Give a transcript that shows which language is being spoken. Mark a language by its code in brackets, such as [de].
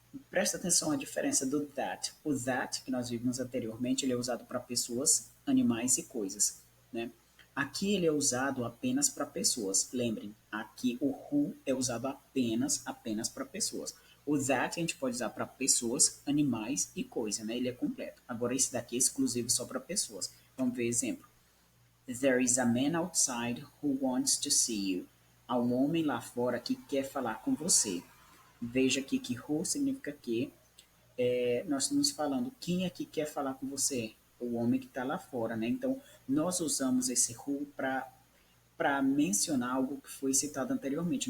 [pt] Presta atenção à diferença do that. O that, que nós vimos anteriormente, ele é usado para pessoas, animais e coisas, né? Aqui ele é usado apenas para pessoas. Lembrem, aqui o who é usado apenas para pessoas. O that a gente pode usar para pessoas, animais e coisa, né? Ele é completo. Agora esse daqui é exclusivo só para pessoas. Vamos ver exemplo. [en] There is a man outside who wants to see you. [pt] Há um homem lá fora que quer falar com você. Veja aqui que who significa que, nós estamos falando quem aqui quer falar com você? O homem que está lá fora, né? Então, nós usamos esse who para mencionar algo que foi citado anteriormente.